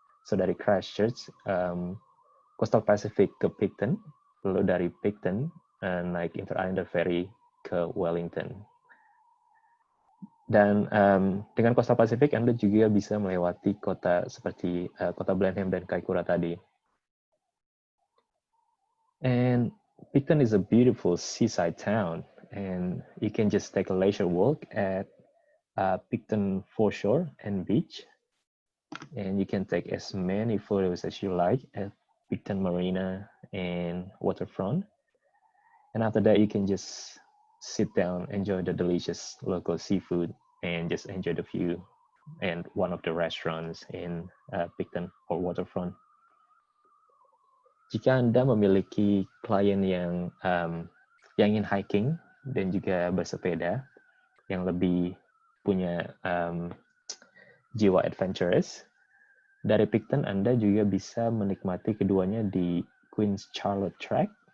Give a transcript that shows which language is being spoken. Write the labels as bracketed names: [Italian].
[Indonesian] So dari Christchurch, Coastal Pacific ke Picton, lalu dari Picton naik Inter-Islander Ferry ke Wellington. Dan dengan Coastal Pacific, Anda juga bisa melewati kota seperti kota Blenheim dan Kaikoura tadi. [English] And Picton is a beautiful seaside town, and you can just take a leisure walk at Picton foreshore and beach. And you can take as many photos as you like at Picton Marina and waterfront. And after that, you can just sit down, enjoy the delicious local seafood, and just enjoy the view and one of the restaurants in Picton or waterfront. [Indonesian] Jika Anda memiliki klien yang ingin hiking dan juga bersepeda, yang lebih punya jiwa adventurous, dari Picton Anda juga bisa menikmati keduanya di Queen's Charlotte Track.